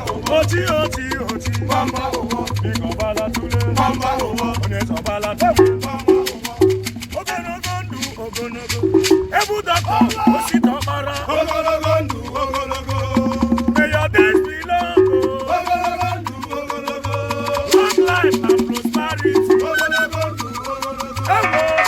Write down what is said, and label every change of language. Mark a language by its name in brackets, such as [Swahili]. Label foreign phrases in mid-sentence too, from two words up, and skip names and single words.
[Igbo] Oti, oti, oti. Bamba, oh, oh. Biko bala tule. Bamba, oh, oh. Onye zọbala tule. Bamba, oh, oh. Ogologo ndụ, ogologo. Ebu Dr. Osita Ọkpara. Ogologo ndụ, ogologo. [English] May your days be long, oh. [Igbo] Ogologo ndụ, ogologo. [English] Long life and prosperity. [Igbo] Ogologo ndụ, ogologo. Ewo.